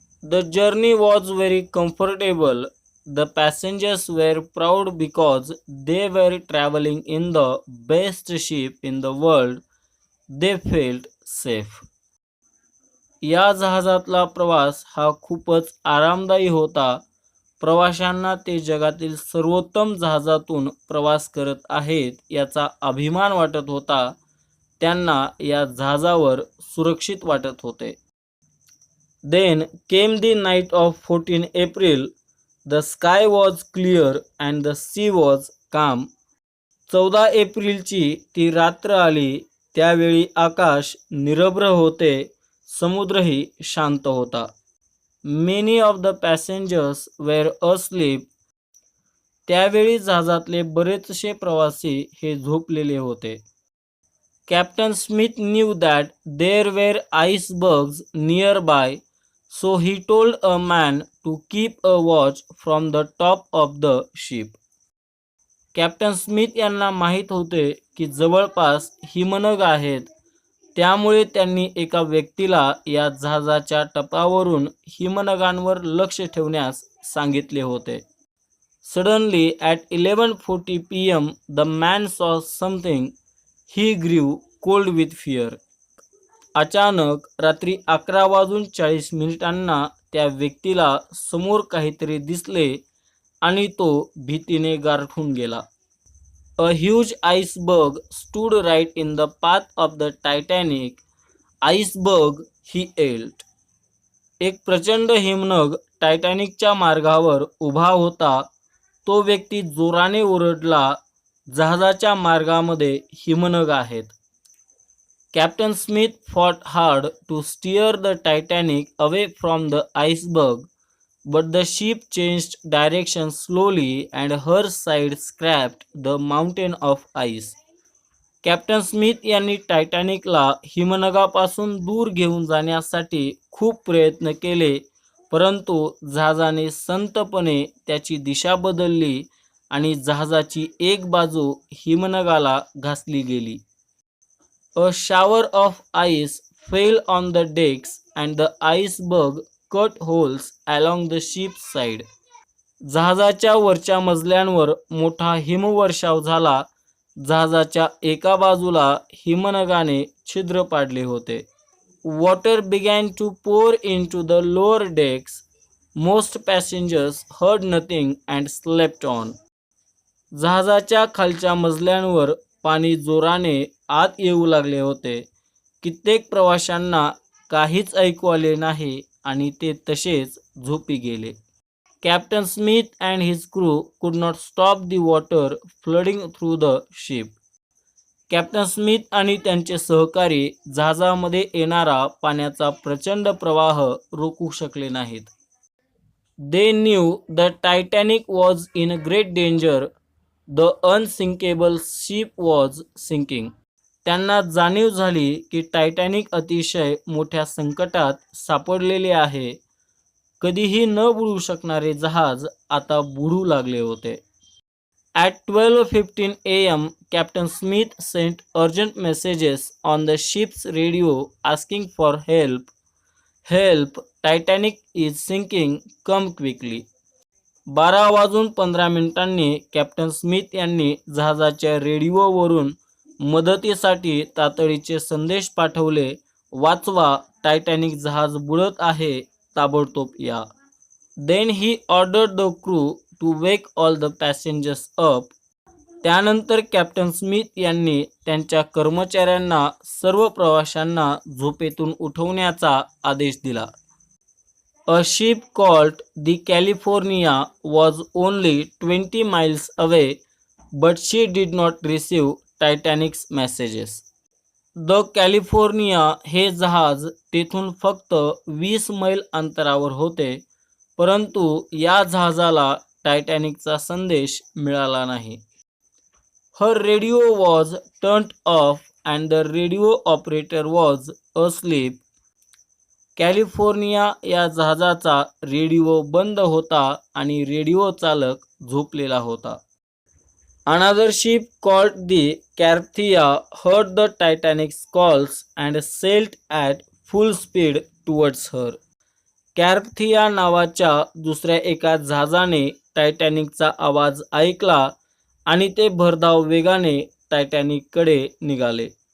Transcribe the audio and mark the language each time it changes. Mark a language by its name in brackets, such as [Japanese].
[English] The journey was very comfortable. The passengers were proud because they were traveling in the best ship in the world. They felt safe. [Marathi] या जहाजातला प्रवास हा खूपच आरामदायी होता. प्रवाशांना ते जगातील सर्वोत्तम जहाजातून प्रवास करत आहेत याचा अभिमान वाटत होता. त्यांना या जहाजावर सुरक्षित वाटत होते. [English] Then came the night of 14 April. The sky was clear and the sea was calm. [Marathi] 14 एप्रिलची ती रात्र आली. त्यावेळी आकाश निरभ्र होते, समुद्रही शांत होता. [English] Many of the passengers were asleep. [Marathi] त्यावेळी जहाजातले बरेचसे प्रवासी हे झोपलेले होते. [English] Captain Smith knew that there were icebergs nearby, so he told a man to keep a watch from the top of the ship. [Marathi] Captain Smith यांना माहीत होते की जवळपास हिमनग आहेत. त्यामुळे त्यांनी एका व्यक्तीला या जहाजाच्या टपावरून हिमनगांवर लक्ष ठेवण्यास सांगितले होते. [English] Suddenly at 11:40 p.m. the man saw something. He grew cold with fear. [Marathi] अचानक रात्री 11:40 त्या व्यक्तीला समोर काहीतरी दिसले आणि तो भीतीने गारठून गेला. [English] A huge iceberg stood right in the path of the Titanic. Iceberg ही एल्ट. [Marathi] एक प्रचंड हिमनग टायटॅनिकच्या मार्गावर उभा होता. तो व्यक्ती जोराने ओरडला, जहाजाच्या मार्गामध्ये हिमनग आहेत. [English] Captain Smith fought hard to steer the Titanic away from the iceberg, but the ship changed direction slowly and her side scraped the mountain of ice. [Marathi] Captain Smith यांनी टायटॅनिकला हिमनगापासून दूर घेऊन जाण्यासाठी खूप प्रयत्न केले, परंतु जहाजाने संथपणे त्याची दिशा बदलली आणि जहाजाची एक बाजू हिमनगाला घासली गेली. [English] A shower of ice fell on the decks and the iceberg cut holes along the ship's side. [Marathi] जहाजाच्या वरच्या मजल्यांवर मोठा हिमवर्षाव झाला. जहाजाच्या एका बाजूला हिमनगाने छिद्र पाडले होते. [English] Water began to pour into the lower decks. Most passengers heard nothing and slept on. [Marathi] जहाजाच्या खालच्या मजल्यांवर पाणी जोराने आत येऊ लागले होते. कित्येक प्रवाशांना काहीच ऐकू आले नाही आणि ते तसेच झोपी गेले. [English] Captain Smith and his crew could not stop the water flooding through the ship. [Marathi] Captain Smith आणि त्यांचे सहकारी जहाजामध्ये येणारा पाण्याचा प्रचंड प्रवाह रोखू शकले नाहीत. [English] They knew the Titanic was in great danger. The unsinkable ship was sinking. [Marathi] त्यांना जाणीव झाली की टायटॅनिक अतिशय मोठ्या संकटात सापडलेले आहे. कधीही न बुडू शकणारे जहाज आता बुडू लागले होते. [English] At 12:15 a.m., Captain Smith sent urgent messages on the ship's radio asking for help. Help! Titanic is sinking. Come quickly. [Marathi] 12:15 captain Smith यांनी जहाजाच्या रेडिओवरून मदतीसाठी तातडीचे संदेश पाठवले. वाचवा, टायटॅनिक जहाज बुडत आहे, ताबडतोब या. [English] Then he ordered the crew to wake all the passengers up. [Marathi] त्यानंतर कॅप्टन स्मिथ यांनी त्यांच्या कर्मचाऱ्यांना सर्व प्रवाशांना झोपेतून उठवण्याचा आदेश दिला. [English] A ship called the California was only 20 miles away, but she did not receive Titanic's messages. [Marathi] The California हे जहाज तेथून फक्त 20 मैल अंतरावर होते, परंतु या जहाजाला टायटॅनिकचा संदेश मिळाला नाही. [English] Her radio was turned off and the radio operator was asleep. [Marathi] California या जहाजाचा रेडिओ बंद होता आणि रेडिओ चालक झोपलेला होता. [English] Another ship called the Carpathia heard the Titanic's calls and sailed at full speed towards her. [Marathi] कॅरपथिया नावाच्या दुसऱ्या एका जहाजाने टायटॅनिकचा आवाज ऐकला आणि ते भरधाव वेगाने टायटॅनिककडे निघाले.